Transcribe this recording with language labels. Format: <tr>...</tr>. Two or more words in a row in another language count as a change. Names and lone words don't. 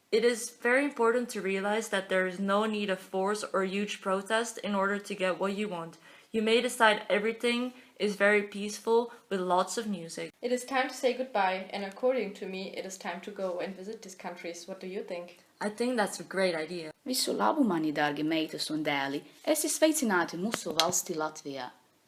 <en>It is very important to realize that there is no need of force or huge protest in order to get what you want. You may decide everything is very peaceful with lots of music. It is time to say goodbye, and according to me, it is time to go and visit these countries. What do you think? I think that's a great idea.</en> <lv>Visu labu mani, dārgi meitas un dēli, es esmu sveicināti mūsu valstī Latvijā.</lv>